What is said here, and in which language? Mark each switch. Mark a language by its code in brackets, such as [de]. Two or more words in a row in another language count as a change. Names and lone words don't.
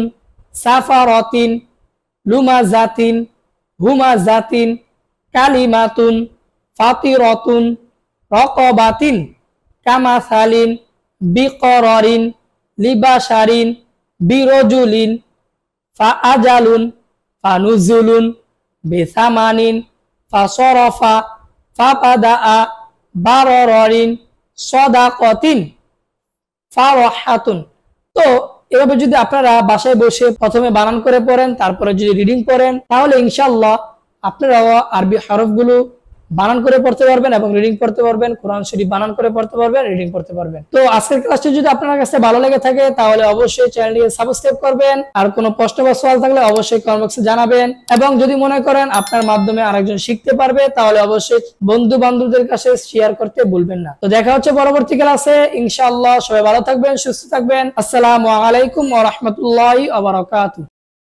[ar] سفراتٍ، لمزاتٍ، همزاتٍ، كلماتٌ، فتراتٌ، ركباتٍ، كمثلٍ، بقرارٍ، لبشرٍ، برجلٍ، فأجلٌ، فنزلٌ، بثمنٍ، فصرف، فبدأ، بررةٍ، صدقةٍ، فرحةٌ. [bn] তো এভাবে যদি আপনারা বাসায় বসে প্রথমে বানান করে পড়েন, তারপরে যদি রিডিং করেন, তাহলে ইনশাআল্লাহ আপনারাও আরবি হরফগুলো বানান করে পড়তে পারবেন এবং রিডিং করতে পারবেন। কোরআন শরীফ বানান করে পড়তে পারবেন, রিডিং করতে পারবেন। তো আজকের ক্লাসটি যদি আপনার কাছে ভালো লেগে থাকে, তাহলে অবশ্যই চ্যানেলটিকে সাবস্ক্রাইব করবেন। আর কোনো প্রশ্ন বা সওয়াল থাকলে অবশ্যই [en] comment box [bn] জানাবেন। এবং যদি মনে করেন আপনার মাধ্যমে আরেকজন শিখতে পারবে, তাহলে অবশ্যই বন্ধু বান্ধবদের কাছে শেয়ার করতে ভুলবেন না। তো দেখা হচ্ছে পরবর্তী ক্লাসে ইনশাআল্লাহ। সবাই ভালো থাকবেন, সুস্থ থাকবেন। [ar] السلام عليكم ورحمة الله وبركاته.